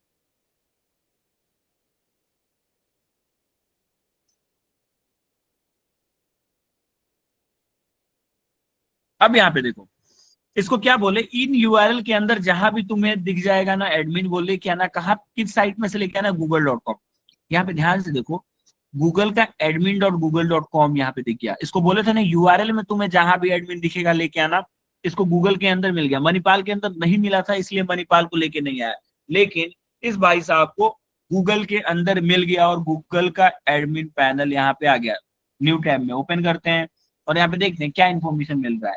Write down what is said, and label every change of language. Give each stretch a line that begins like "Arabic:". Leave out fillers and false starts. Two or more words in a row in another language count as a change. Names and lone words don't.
Hindi: अब यहाँ पे देखो, इसको क्या बोले, इन यूआरएल के अंदर जहां भी तुम्हें दिख जाएगा ना एडमिन, बोले क्या ना, कहा किस साइट में से लेके आना, google.com। यहाँ पे ध्यान से देखो, गूगल का admin.google.com यहाँ पे दिख गया। इसको बोले थे ना यूआरएल में तुम्हें जहां भी एडमिन दिखेगा लेके आना, इसको गूगल के अंदर मिल गया। मणिपाल के अंदर नहीं मिला था, इसलिए मणिपाल को लेके नहीं आया, लेकिन इस भाई साहब को गूगल के अंदर मिल गया, और गूगल का
English: admin panel
Hindi: यहाँ पे आ गया।
English: new tab
Hindi: में ओपन करते हैं, और यहाँ पे देखते हैं क्या इन्फॉर्मेशन मिल रहा है।